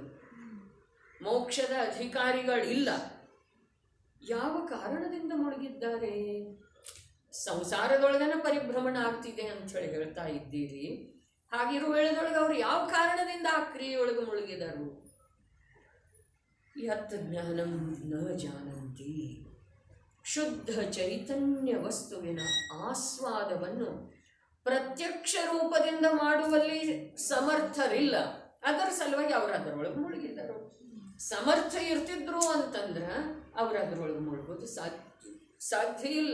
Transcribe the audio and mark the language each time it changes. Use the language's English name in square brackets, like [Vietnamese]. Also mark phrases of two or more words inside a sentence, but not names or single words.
[Kannada] ಮೋಕ್ಷದ ಅಧಿಕಾರಿಗಳಿಲ್ಲ. ಯಾವ ಕಾರಣದಿಂದ ಮುಳುಗಿದ್ದಾರೆ? ಸಂಸಾರದೊಳಗನ ಪರಿಭ್ರಮಣ ಆಗ್ತಿದೆ ಅಂಥೇಳಿ ಹೇಳ್ತಾ ಇದ್ದೀರಿ. ಹಾಗಿರುವ ವೇಳೆದೊಳಗೆ ಅವರು ಯಾವ ಕಾರಣದಿಂದ ಆ ಕ್ರಿಯೆಯೊಳಗೆ ಮುಳುಗಿದರು? [Sanskrit] ಯತ್ ಜ್ಞಾನಂ ನ ಜಾನಂತಿ. [Kannada] ಶುದ್ಧ ಚೈತನ್ಯ ವಸ್ತುವಿನ ಆಸ್ವಾದವನ್ನು ಪ್ರತ್ಯಕ್ಷ ರೂಪದಿಂದ ಮಾಡುವಲ್ಲಿ ಸಮರ್ಥರಿಲ್ಲ. ಅದರ ಸಲುವಾಗಿ ಅವರು ಅದರೊಳಗೆ ಮುಳುಗಿದರು. ಸಮರ್ಥ ಇರ್ತಿದ್ರು ಅಂತಂದ್ರೆ ಅವರು ಅದರೊಳಗೆ ಮುಳುಗೋದು ಸಾಧ್ಯ ಇಲ್ಲ.